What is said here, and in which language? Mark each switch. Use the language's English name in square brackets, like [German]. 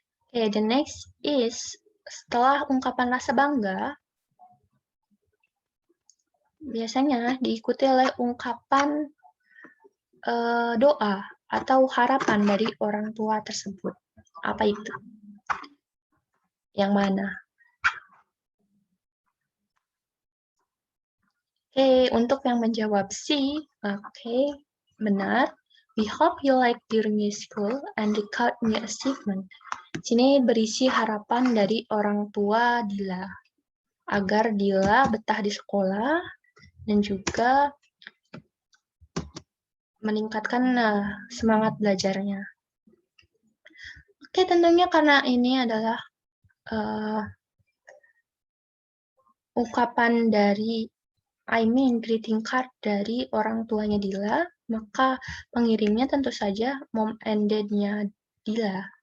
[English] Okay, the next is [Indonesian] setelah ungkapan rasa bangga, biasanya diikuti oleh ungkapan doa atau harapan dari orang tua tersebut. Apa itu? Yang mana? Oke, untuk yang menjawab C, oke, benar. [English] We hope you like your new school and record new achievement. [Indonesian] Sini berisi harapan dari orang tua Dila agar Dila betah di sekolah dan juga meningkatkan semangat belajarnya. Oke, tentunya karena ini adalah ungkapan dari greeting card dari orang tuanya Dila, maka pengirimnya tentu saja mom and dad-nya Dila.